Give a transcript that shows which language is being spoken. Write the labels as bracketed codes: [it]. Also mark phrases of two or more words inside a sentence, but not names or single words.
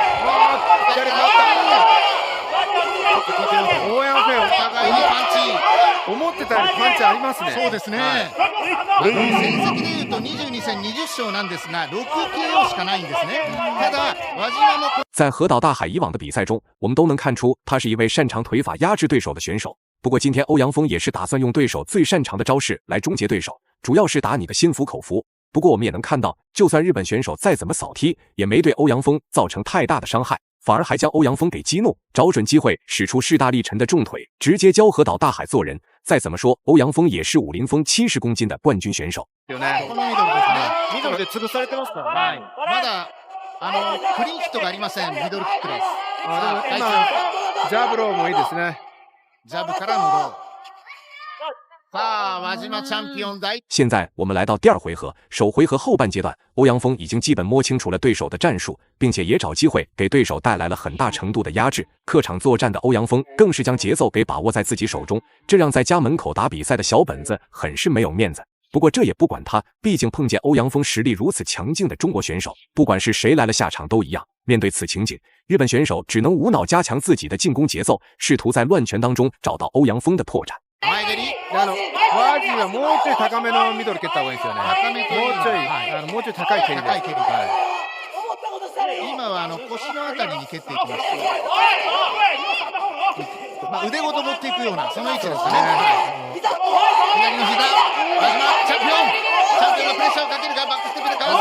[ja] 左回った。オヤンフェンお互いにパンチ、思ってたよりパンチありますね。そうですね。戦績でいうと22戦20勝なんですが6 KO しかないんですね。ただ輪島も [zh] 在河岛大海以往的比赛中，我们都能看出他是一位擅长腿法压制对手的选手。不过今天欧陽鋒也是打算用对手最擅长的招式来终结对手，主要是打你的心服口服。不过我们也能看到，就算日本选手再怎么扫踢，也没对欧陽鋒造成太大的伤害，反而还将欧陽鋒给激怒，找准机会使出势大力沉的重腿，直接教河岛大海做人。再怎么说，欧陽鋒也是武林风70公斤的冠军选手。 [ja] このミドルですね。ミドルで潰されてますからね。まだクリーンヒットがありません。ミドルキックです。今ジャブローもいいですね。ジャブからのロー。輪島チャンピオン大。 [zh] 现在我们来到第2回合，首回合后半阶段，欧陽鋒已经基本摸清楚了对手的战术，并且也找机会给对手带来了很大程度的压制。客场作战的欧陽鋒更是将节奏给把握在自己手中，这让在家门口打比赛的小本子很是没有面子。不过这也不管他，毕竟碰见欧陽鋒实力如此强劲的中国选手，不管是谁来了下场都一样。面对此情景，日本选手只能无脑加强自己的进攻节奏，试图在乱拳当中找到欧陽鋒的破绽。 [ja] 前蹴り。ワジはもうちょい高めのミドル蹴った方がいいですよね。高めというもうちょい、もうちょい高い蹴りで。高い蹴りで。腰のあたりに蹴っていきます。腕ごと持っていくようなその位置ですね。左の膝、真島チャンピオンがプレッシャーをかけるがバックステップでかわす。